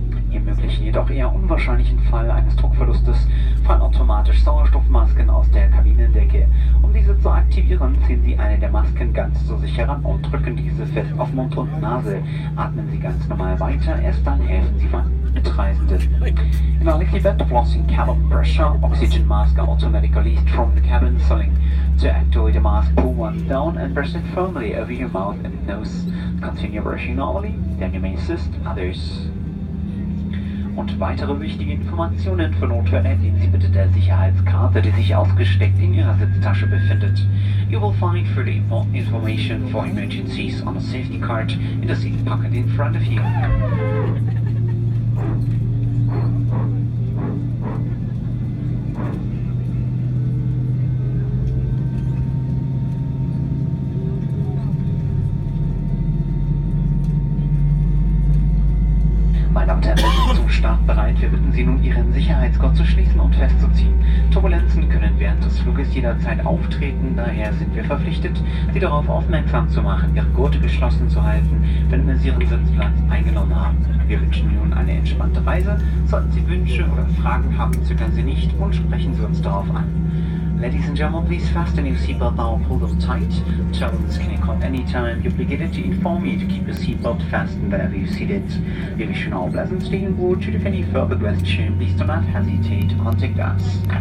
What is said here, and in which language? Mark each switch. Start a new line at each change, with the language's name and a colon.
German: Im möglichen, jedoch eher unwahrscheinlichen Fall eines Druckverlustes fallen automatisch Sauerstoffmasken aus der Kabinendecke. Um diese zu aktivieren, ziehen Sie eine der Masken ganz zu sich heran und drücken diese fest auf Mund und Nase. Atmen Sie ganz normal weiter, erst dann helfen Sie Mitreisenden.
English: In a likely event of loss in cabin pressure, oxygen masks are automatically released from the cabin ceiling. To activate the mask, pull one down and press it firmly over your mouth and nose. Continue brushing normally, then you may assist others.
German: Und weitere wichtige Informationen für Notfälle entnehmen Sie bitte der Sicherheitskarte, die sich ausgesteckt in Ihrer Sitztasche befindet.
English: You will find further information for emergencies on a safety card in the seat pocket in front of you.
German: Meine Damen und Herren, wir sind zum Start bereit. Wir bitten Sie nun, Ihren Sicherheitsgurt zu schließen und festzuziehen. Turbulenzen können während des Fluges jederzeit auftreten, daher sind wir verpflichtet, Sie darauf aufmerksam zu machen, Ihre Gurte geschlossen zu halten, wenn Sie Ihren Sitzplatz eingenommen haben. Wir wünschen nun eine entspannte Reise. Sollten Sie Wünsche oder Fragen haben, zögern Sie nicht und sprechen Sie uns darauf an.
English: Ladies and gentlemen, please fasten your seatbelt now, pull them tight. Turbulence can occur at any time. You're obligated to inform you to keep your seatbelt fastened wherever you seated. We wish you now a pleasant stay on board. Should you have any further questions, please do not hesitate to contact us.